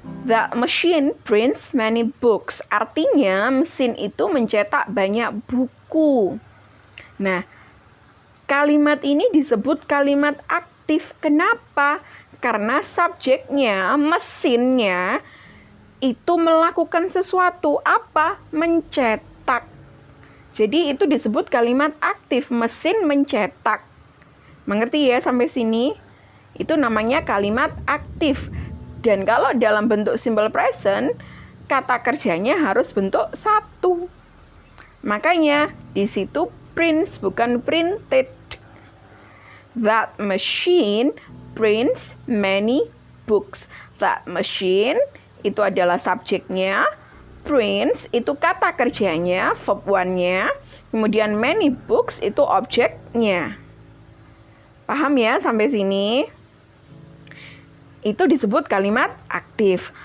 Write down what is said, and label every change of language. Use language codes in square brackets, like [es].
[en] The machine prints many books. [id] Artinya mesin itu mencetak banyak buku. Nah, kalimat ini disebut kalimat aktif. Kenapa? Karena subjeknya, mesinnya itu melakukan sesuatu. Apa? Mencetak. Jadi itu disebut kalimat aktif. Mesin mencetak. Mengerti ya sampai sini? Itu namanya kalimat aktif. Dan kalau dalam bentuk simple present, kata kerjanya harus bentuk 1. Makanya di situ prints bukan printed. [en] That machine prints many books. That machine [id] itu adalah subjeknya. Prints itu kata kerjanya, verb one-nya. Kemudian many books itu objeknya. Paham ya sampai sini? Itu disebut kalimat aktif.